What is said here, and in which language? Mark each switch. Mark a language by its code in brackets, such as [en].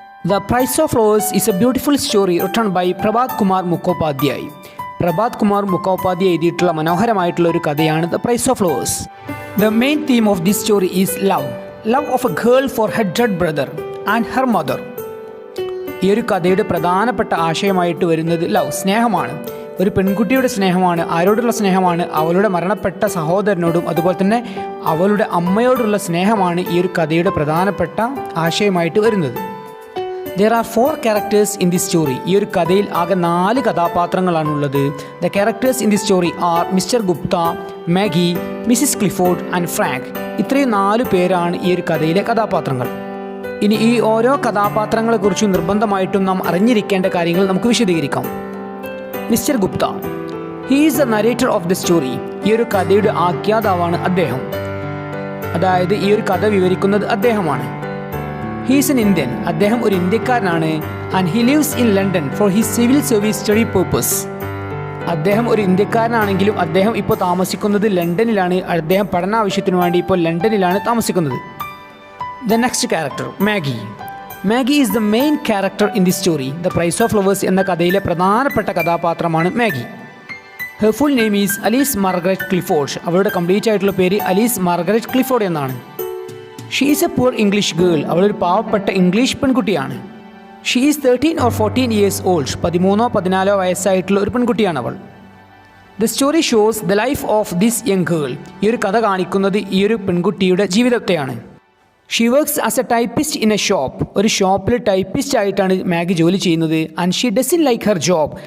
[en] The Price of Flowers is a beautiful story written by Prabhat Kumar Mukhopadhyay. [ml] Prabhat Kumar Mukhopadhyay എഴുതിയിട്ടുള്ള മനോഹരമായിട്ടുള്ള ഒരു കഥയാണ് the price of flowers. [en] The main theme of this story is love. Love of a girl for her dead brother and her mother. [ml] ഈ ഒരു കഥയുടെ പ്രധാനപ്പെട്ട ആശയമായിട്ട് വരുന്നത് love, സ്നേഹമാണ്. ഒരു പെൺകുട്ടിയുടെ സ്നേഹമാണ്. ആരോടുള്ള സ്നേഹമാണ്? അവളുടെ മരണപ്പെട്ട സഹോദരനോടും അതുപോലെ തന്നെ അവളുടെ അമ്മയോടുള്ള സ്നേഹമാണ് ഈ ഒരു കഥയുടെ പ്രധാനപ്പെട്ട ആശയമായിട്ട് വരുന്നത്. [en] There are 4 characters in this story. [ml] ഈ ഒരു കഥയിൽ ആകെ 4 കഥാപാത്രങ്ങളാണുള്ളത്. [en] The characters in this story are Mr. Gupta, Maggie, Mrs. Clifford and Frank. [ml] ഇത്രയും 4 പേരാണ് ഈ ഒരു കഥയിലെ കഥാപാത്രങ്ങൾ. ഇനി ഈ ഓരോ കഥാപാത്രങ്ങളെക്കുറിച്ചും നിർബന്ധമായിട്ടും നാം അറിഞ്ഞിരിക്കേണ്ട കാര്യങ്ങൾ നമുക്ക് വിശദീകരിക്കാം. [en] Mister Gupta, he is the narrator of the story. [ml] ഈ ഒരു കഥയുടെ ആഖ്യാതാവാണ് അദ്ദേഹം. അതായത് ഈ ഒരു കഥ വിവരിക്കുന്നത് അദ്ദേഹമാണ്. [en] He is an Indian. [ml] അദ്ദേഹം ഒരു ഇന്ത്യക്കാരനാണ്. [en] And he lives in London for his civil service study purpose. [ml] അദ്ദേഹം ഒരു ഇന്ത്യക്കാരനാണെങ്കിലും അദ്ദേഹം ഇപ്പോൾ താമസിക്കുന്നത് ലണ്ടനിലാണ്. അദ്ദേഹം പഠനാവശ്യത്തിനു വേണ്ടി ഇപ്പോൾ ലണ്ടനിലാണ് താമസിക്കുന്നത്. [en] The next character Maggie. Maggie is the main character in the story. The price of flowers [ml] എന്ന കഥയിലെ പ്രധാനപ്പെട്ട കഥാപാത്രമാണ് Maggi. [en] her full name is [ml] Ali's Margaret Clifford. അവളുടെ കംപ്ലീറ്റ് ആയിട്ടുള്ള പേര് അലീസ് മാർഗരറ്റ് ക്ലിഫോർഡ് എന്നാണ്. [en] She is a poor English girl. [ml] അവളൊരു പാവപ്പെട്ട ഇംഗ്ലീഷ് പെൺകുട്ടിയാണ്. [en] She is 13 or 14 years old. [ml] 13-14 വയസ്സായിട്ടുള്ള ഒരു പെൺകുട്ടിയാണ് അവൾ. [en] The story shows the life of this young girl. [ml] ഈ ഒരു കഥ കാണിക്കുന്നത് ഈ ഒരു പെൺകുട്ടിയുടെ ജീവിതത്തെയാണ്. [en] She works as a typist in a shop. [ml] ഒരു ഷോപ്പിൽ ടൈപ്പിസ്റ്റ് ആയിട്ടാണ് മാഗി ജോലി ചെയ്യുന്നത്. [en] And she doesn't like her job.